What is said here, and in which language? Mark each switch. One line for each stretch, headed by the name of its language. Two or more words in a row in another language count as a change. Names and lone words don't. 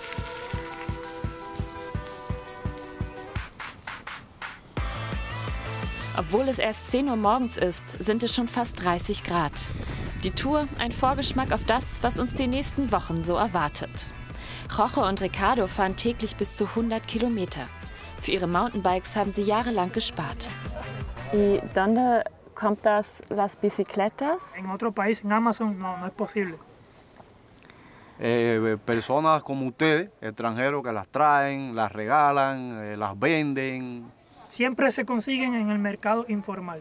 German: Obwohl es erst 10 Uhr morgens ist, sind es schon fast 30 Grad. Die Tour ein Vorgeschmack auf das, was uns die nächsten Wochen so erwartet. Jorge und Ricardo fahren täglich bis zu 100 Kilometer. Für ihre Mountainbikes haben sie jahrelang gespart.
Spanish: ¿Y dónde compras las bicicletas? En otro país, en Amazon, no es posible. Personas como ustedes, extranjeros que las traen, las regalan, las venden. Siempre se consiguen en el mercado informal.